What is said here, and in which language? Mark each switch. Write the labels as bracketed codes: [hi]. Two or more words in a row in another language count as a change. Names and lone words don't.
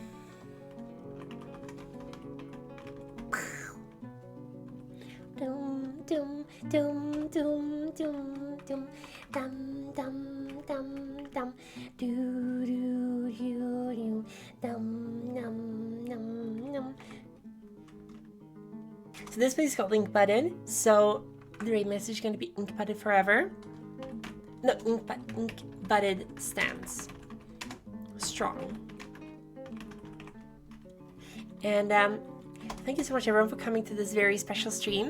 [en] Dum dum dum dum dum dum dum dum dum dum do do do do dum num num num. So this place is called Ink Butted. So the raid message is going to be Ink Butted forever. No, Ink Butted stands strong. And thank you so much everyone for coming to this very special stream.